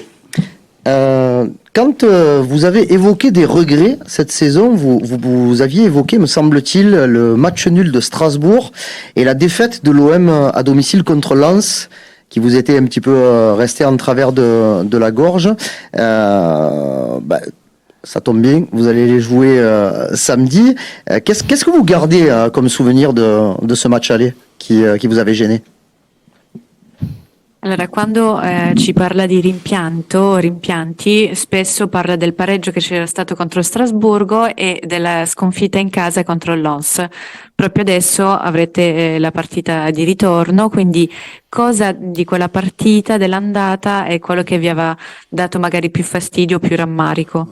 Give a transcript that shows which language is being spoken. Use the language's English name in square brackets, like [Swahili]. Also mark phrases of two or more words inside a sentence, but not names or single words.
[French] Quand vous avez évoqué des regrets cette saison, vous aviez évoqué, me semble-t-il, le match nul de Strasbourg et la défaite de l'OM à domicile contre Lens, qui vous était un petit peu resté en travers de la gorge. Ça tombe bien, vous allez les jouer samedi. Qu'est-ce que vous gardez comme souvenir de ce match aller qui vous avait gêné? [Italian] Allora, quando ci parla di rimpianti, spesso parla del pareggio che c'era stato contro Strasburgo e della sconfitta in casa contro il Lens. Proprio adesso avrete la partita di ritorno, quindi cosa di quella partita, dell'andata, è quello che vi aveva dato magari più fastidio, più rammarico?